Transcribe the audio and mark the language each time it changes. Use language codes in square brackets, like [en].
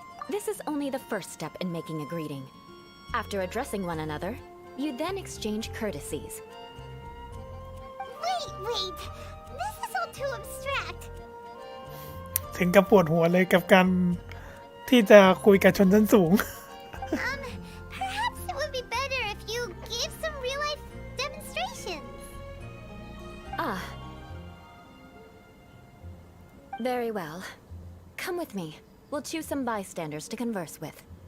[en] This is only the first step in making a greeting. After addressing one another, you then exchange courtesies. Wait. This is all too abstract. [th] ถึงกับปวดหัวเลยกับการที่จะคุยกับชนชั้นสูง [en] Perhaps it would be better if you gave some real-life demonstrations. Ah. Very well. Come with me. We'll choose some bystanders to converse with.